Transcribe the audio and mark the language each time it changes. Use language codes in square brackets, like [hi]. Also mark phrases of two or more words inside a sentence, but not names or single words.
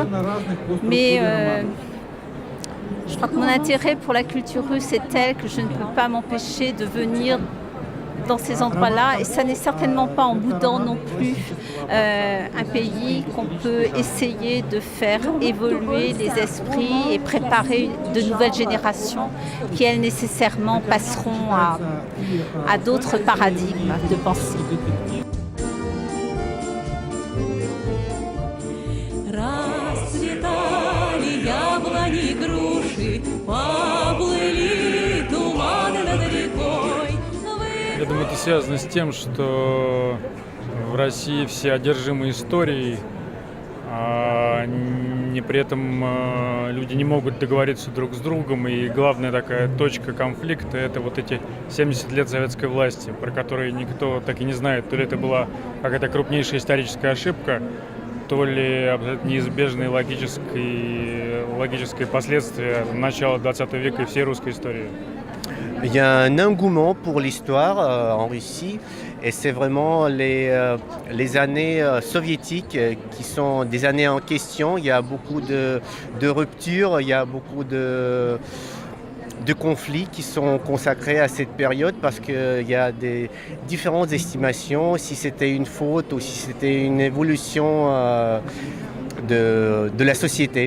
[fr] Mais je crois que mon intérêt pour la culture russe est tel que je ne peux pas m'empêcher de venir dans ces endroits-là, et ça n'est certainement pas en boudant non plus un pays qu'on peut essayer de faire évoluer les esprits et préparer de nouvelles générations qui, elles, nécessairement passeront à d'autres paradigmes de pensée. [ru] Я думаю, это связано с тем, что в России все одержимы историей, а при этом люди не могут договориться друг с другом, и главная такая точка конфликта – это вот эти 70 лет советской власти, про которые никто так и не знает, то ли это была какая-то крупнейшая историческая ошибка, то ли абсолютно неизбежные логические последствия начала 20 века и всей русской истории. [fr] Il y a un engouement pour l'histoire en Russie, et c'est vraiment les années soviétiques qui sont des années en question. Il y a beaucoup de ruptures, il y a beaucoup de conflits qui sont consacrés à cette période, parce qu'il y a des différentes estimations, si c'était une faute ou si c'était une évolution de la société.